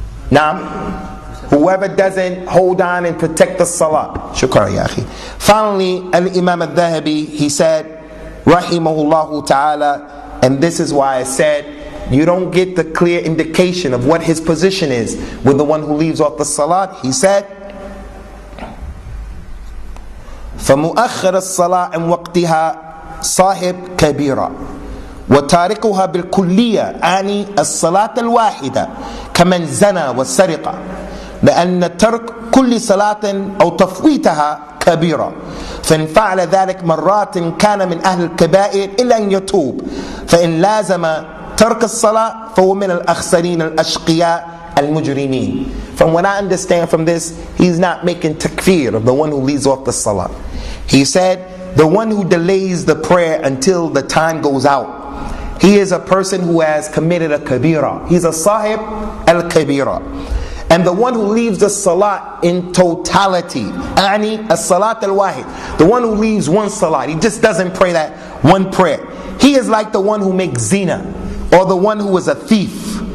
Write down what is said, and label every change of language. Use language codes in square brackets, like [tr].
[en] Now, whoever doesn't hold on and protect the salah. [ar] Shukran ya akhi. [en] Finally, al-Imam al-Dhahabi, he said, rahimahullahu ta'ala, and this is why I said, you don't get the clear indication of what his position is with the one who leaves off the salat. He said, [ar] فَمُؤَخَّرَ الصَّلَاةِ عَنْ وَقْتِهَا صَاحِبْ كَبِيرًا وتاركها بالكلية أعني الصلاة الواحدة كمن زنى والسرقة لأن ترك كل صلاة أو تفويتها كبيرة فإن فعل ذلك مرات كان من أهل الكبائر إلا أن يتوب فإن لازم ترك الصلاة فهو من الأخسرين الأشقياء المجرمين. [en] From what I understand from this, he's not making takfir of the one who leaves off the salah. He said the one who delays the prayer until the time goes out, he is a person who has committed a kabira. He's a sahib al-kabira. And the one who leaves the salah in totality, as-salat al-wahid, the one who leaves one salat, he just doesn't pray that one prayer, he is like the one who makes zina, or the one who is a thief.